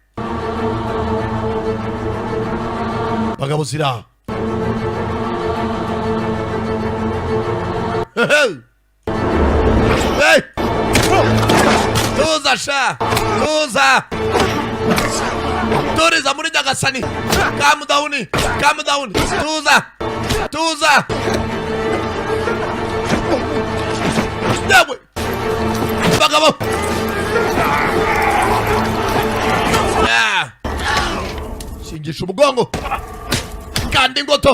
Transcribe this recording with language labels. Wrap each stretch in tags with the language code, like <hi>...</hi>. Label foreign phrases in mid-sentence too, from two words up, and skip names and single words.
<rw>Bagabo zira. Hey! Tuza sha! Tuza! Turiza muri Nyagasani!</rw> <en>Calm down! Calm down!</en> <rw>Tuza! Tuza! Yawe! Bagabo! Shingisha umugongo! Kandi ingoto!</rw>